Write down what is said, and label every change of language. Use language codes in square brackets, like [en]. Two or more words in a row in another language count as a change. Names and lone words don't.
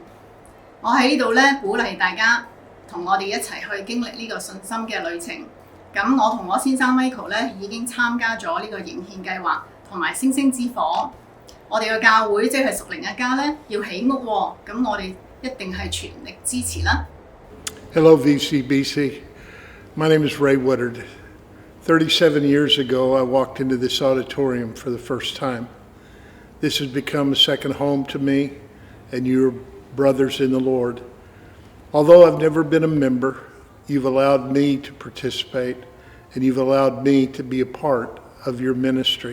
[yue] 我喺呢度咧鼓勵大家同我哋一齊去經歷呢個信心嘅旅程。咁我同我先生 Michael 咧已經參加咗呢個迎獻計劃同埋星星之火。我哋嘅教會即係屬靈一家咧要起屋喎，咁我哋一定係全力支持啦。 [en] Hello VCBC, my name is Ray Woodard. 37 years ago, I walked into this auditorium for the first time. This has become a second home to me and your brothers in the Lord. Although I've never been a member, you've allowed me to participate and you've allowed me to be a part of your ministry.